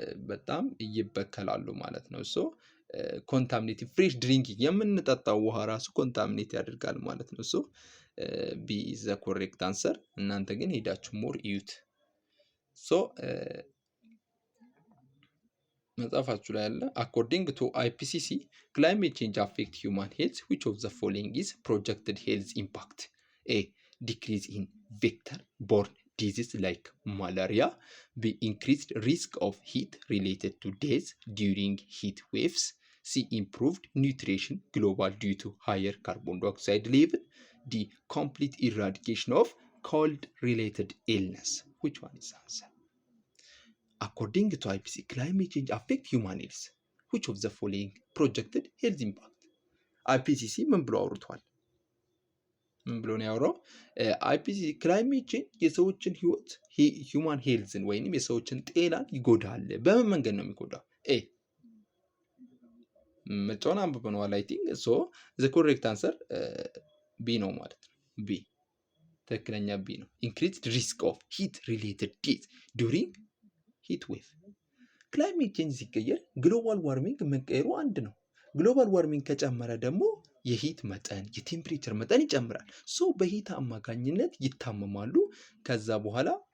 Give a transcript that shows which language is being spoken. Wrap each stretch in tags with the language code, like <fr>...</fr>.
<am>በጣም ይበከላሉ ማለት ነው። ሶ ኮንታሚኔቲቭ ፍሬሽ ድሪንኪንግ የምንጠጣው ውሃ ራሱ ኮንታሚኔት ያደርጋል ማለት ነው። ሶ</am> <en>ቢ ኢዝ ዘ ኮሬክት አንሰር።</en> <am>እናንተ ግን ሄዳችሁ ሞር እዩት። ሶ መጽሐፋችሁ ላይ ያለ</am> <en>አኮርዲንግ ቱ አይፒሲሲ ክላይሜት ቼንጅ አፌክት ሂውማን ሄልዝ ዊች ኦፍ ዘ ፎሎዊንግ ኢዝ ፕሮጀክትድ ሄልዝ ኢምፓክት? ኤ ዲክሪዝ ኢን ቬክተር ቦርን disease like malaria. B increased risk of heat related to death during heat waves. C improved nutrition global due to higher carbon dioxide level. D complete eradication of cold related illness. Which one is the answer? According to IPCC climate change affect human health which of the following projected health impact?</en> <am>IPCC ምን ብሎ አውርቷል? ምን ብሎ ነው ያወራው? አይፒሲሲ ክላይሜት ቼንጅ የሰዎችን ህይወት ሂውማን ሄልዝን ወይንም የሰዎችን ጤናን ይጎዳል። በምን መንገድ ነው የሚጎዳው? ኤ ምርጫውን አንብበነዋል አይ ቲንክ። ሶ ዘ ኮሬክት አንሰር ቢ ነው ማለት ነው። ቢ ትክክለኛ ቢ ነው።</am> <en>ኢንክሪዝድ ሪስክ ኦፍ ሂት ሪሌትድ ዴዝ ዱሪንግ ሂት ዌቭ።</en> <am>ክላይሜት ቼንጅ ሲቀየር ግሎባል ዋርሚንግ መቀየሩ አንድ ነው። ግሎባል ዋርሚንግ ከጨመረ ደግሞ የሂት መጠን የቴምፕሬቸር መጠን ይጨምራል። ሶ በሂት አማካኝነት ይታመማሉ። ከዛ በኋላ</am>